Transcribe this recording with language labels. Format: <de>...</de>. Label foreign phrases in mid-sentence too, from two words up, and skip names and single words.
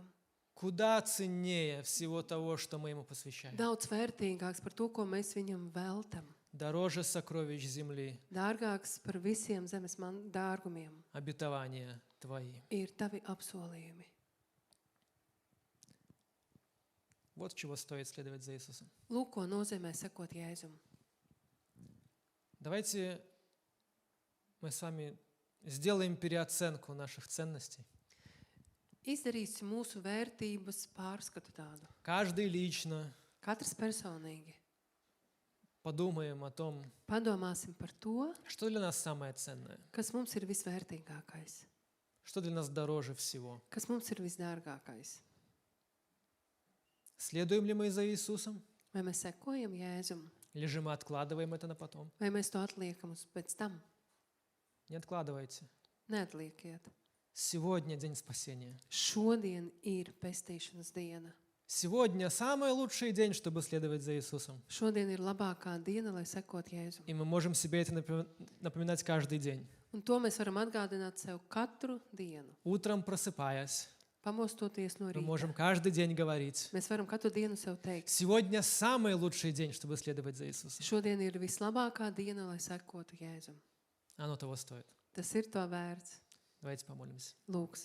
<ru>Куда ценнее всего того, что мы Ему посвящаем.</ru> <lv>Daudz vērtīgāks par to, ko mēs Viņam veltam.</lv> <ru>Дороже сокровищ земли,</ru> <lv>Dārgāks par visiem zemes dārgumiem</lv> <ru>обетования Твои.</ru> <lv>ir tavi apsolījumi.</lv> <ru>Вот чего стоит следовать за Иисусом.</ru> <lv>Lūk, ko nozīmē sekot Jēzum.</lv> <ru>Давайте мы с вами сделаем переоценку наших ценностей.</ru> <lv>Izdarīsim mūsu vērtības pārskatu tādu.</lv> <ru>Каждый лично</ru> <lv>Katrs personīgi.</lv> <ru>подумаем о том,</ru> <lv>Padomāsim par to,</lv> <ru>что для нас самое ценное,</ru> <lv>kas mums ir visvērtīgākais,</lv> <ru>что для нас дороже всего.</ru> <lv>kas mums ir visdārgākais.</lv> <ru>Следуем ли мы за Иисусом,</ru> <lv>Vai mēs sekojam Jēzum,</lv> <ru>или же мы откладываем это на потом?</ru> <lv>vai mēs to atliekam uz pēc tam?</lv> <ru>Не откладывайте.</ru> <lv>Neatlieciet.</lv> <ru>Сегодня день спасения.</ru> <lv>Šodien ir pestīšanas diena.</lv> <ru>Сегодня самый лучший день, чтобы следовать за Иисусом.</ru> <lv>Šodien ir labākā diena, lai sekot Jēzum.</lv> <ru>И мы можем себе это напоминать каждый день.</ru> <lv>Un to mēs varam atgādināt sev katru dienu.</lv> <ru>Утром просыпаясь,</ru> <lv>Pamostoties no</lv> <ru>мы можем</ru> <lv>rīta.</lv> <ru>каждый день говорить:</ru> <lv>Mēs varam katru dienu sev teikt.</lv> <ru>сегодня самый лучший день, чтобы следовать за Иисусом.</ru> <lv>Šodien ir vislabākā diena, lai sekotu Jēzum.</lv> <ru>Оно того стоит.</ru> <lv>Tas ir to vērts.</lv> <ru>Давайте помолимся.</ru> <lv>Lūksim.</lv>